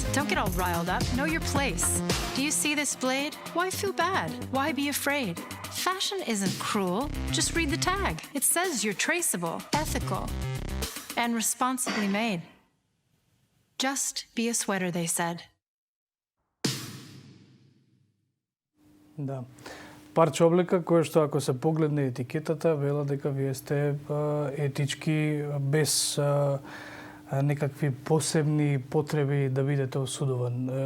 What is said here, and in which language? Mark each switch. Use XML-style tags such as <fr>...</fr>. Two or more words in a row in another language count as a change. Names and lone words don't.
<en>Don't get all riled up. Know your place. Do you see this blade? Why feel bad? Why be afraid? Fashion isn't cruel. Just read the tag. It says you're traceable, ethical, and responsibly made. Just be a sweater, they said.</en> <mk>Да. Парче облека која што ако се погледне етикетата, вела дека вие сте етички без некакви посебни потреби да бидете осудуван.</mk>